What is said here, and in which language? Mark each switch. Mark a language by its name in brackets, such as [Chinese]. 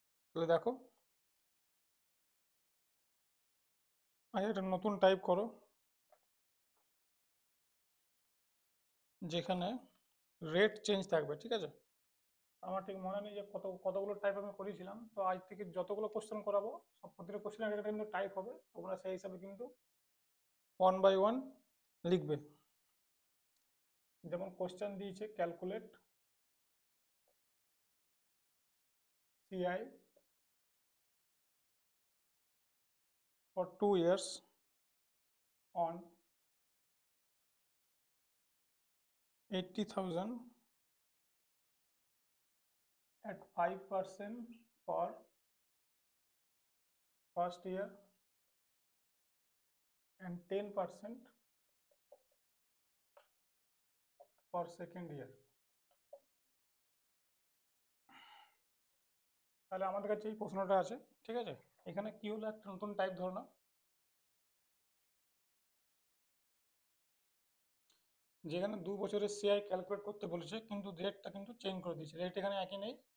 [Bangla] তাহলে দেখো, আচ্ছা এটা নতুন টাইপ করো, যেখানে রেট চেঞ্জ থাকবে, ঠিক আছে? আমার ঠিক মনে নেই যে কতগুলো টাইপ আমি করেছিলাম। তো আজ থেকে যতগুলো কোশ্চেন করাবো সব প্রতিটা কোশ্চেনের একটা কিন্তু টাইপ হবে, তোমরা সেই হিসাবে কিন্তু ওয়ান বাই ওয়ান লিখবে। যেমন কোশ্চেন দিয়েছে calculate CI [English] For 2 years on 80,000 at 5% for first year and 10% for second year। [Bangla] তাহলে আমাদের কাছে এই প্রশ্নটা আছে, ঠিক আছে? এখানে কি হলো, একটা নতুন টাইপ ধরো না, যেখানে 2 বছরের সিআই ক্যালকুলেট করতে বলেছে, কিন্তু রেটটা কিন্তু চেঞ্জ করে দিয়েছে। রেট এখানে একই নেই।